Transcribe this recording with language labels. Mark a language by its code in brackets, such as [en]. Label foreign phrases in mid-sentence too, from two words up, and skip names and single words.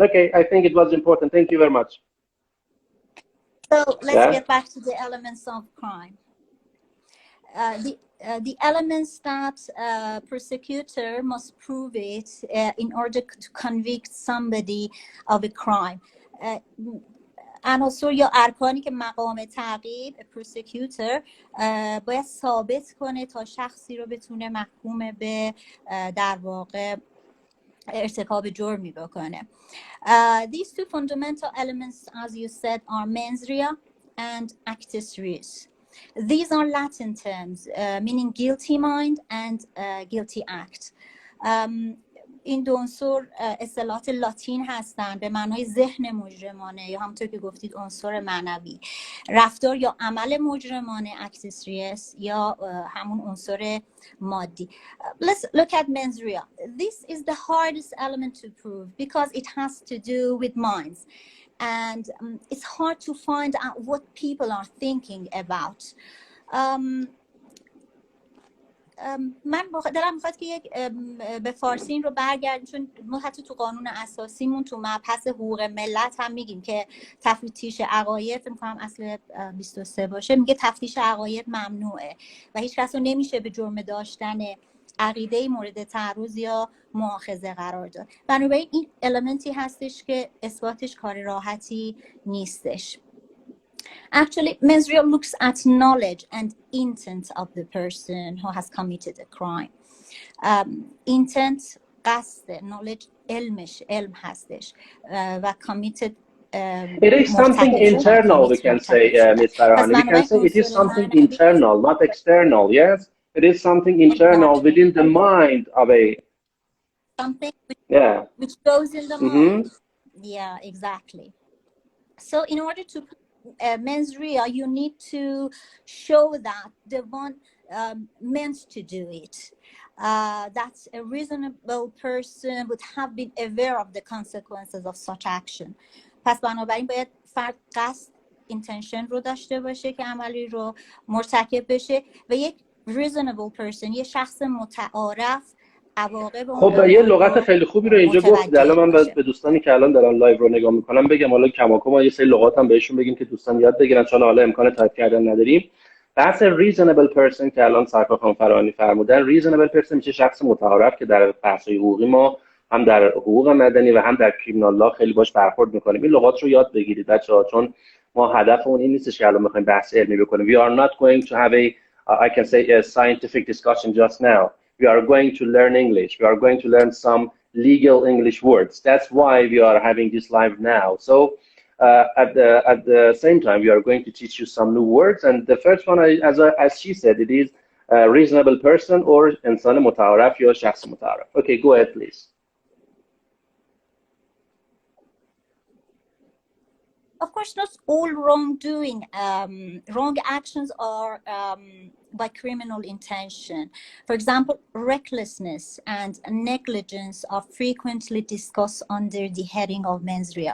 [en] Okay, I think it was important. Thank you very much. So let's get back to the elements of crime. The elements that prosecutor must prove it in order to convict somebody of a crime. [fa] عناصر یا ارکانی که مقام تعقیب پروسیکیوتور باید ثابت کنه تا شخصی رو بتونه محکوم به در واقع ارتکاب جرمی بکنه. [en] These two fundamental elements, as you said, are [la] mens rea [en] and [la] actus reus. [en] These are Latin terms meaning guilty mind and guilty act. [fa] این دو عنصر اصطلاحات لاتین هستند به معنای ذهن مجرمانه یا همونطور که گفتید عنصر معنوی، رفتار یا عمل مجرمانه [la] actus reus [fa] یا همون عنصر مادی. [en] Let's look at [la] mens rea. [en] This is the hardest element to prove because it has to do with minds, and it's hard to find out what people are thinking about. [fa] من دلم میخواد که یک به فارسی این رو برگردیم، چون ما حتی تو قانون اساسیمون تو مبحث حقوق ملت هم میگیم که تفتیش عقاید، میگم اصل 23 باشه، میگه تفتیش عقاید ممنوعه و هیچ کس رو نمیشه به جرم داشتن عقیده مورد تعرض یا مؤاخذه قرار داد. بنابراین این المنتی هستش که اثباتش کار راحتی نیستش. [en] Actually, Mesriel looks at knowledge and intent of the person who has committed a crime. [fa] Intent قصد، knowledge علم هستش و committed [en] It is something internal, we can say, Ms. Farahani. We can say it is something internal, not external, yes? It is something internal within the mind of a... Something which goes in the Mm-hmm. mind. Yeah, exactly. So in order to [la] mens rea, [en] you need to show that the one meant to do it. That a reasonable person would have been aware of the consequences of such action. [fa] پس بنابراین باید فرد قصد intention رو داشته باشه که عملی رو مرتکب بشه و یک [en] reasonable person، [fa] یه شخص متعارف خب یه لغت خیلی خوبی رو اینجا گفتید. الان من به دوستانی که الان دارن لایو رو نگاه میکنم بگم، حالا کماکم ما یه سری لغات هم بهشون بگیم که دوستان یاد بگیرن، چون حالا امکان تایپ کردن نداریم. بحث [en] reasonable person [fa] که الان سرکار خانم فرانی فرمودن، [en] reasonable person [fa] میشه شخص متعارف که در بحث‌های حقوقی ما هم در حقوق مدنی و هم در [en] criminal law [fa] خیلی باش برخورد میکنیم. این لغات رو یاد بگیرید بچه‌ها، چون ما هدفمون این نیستش که الان بخوایم بحث علمی بکنیم. [en] We are not going to have I can say a scientific discussion just now. We are going to learn English. We are going to learn some legal English words. That's why we are having this live now. So at the same time, we are going to teach you some new words. And the first one, as she said, it is a reasonable person or [fa] انسان متعارف یا شخص متعارف. [en] Okay, go ahead, please. Of course, not all wrongdoing, wrong actions are by criminal intention. For example, recklessness and negligence are frequently discussed under the heading of [la] mens rea.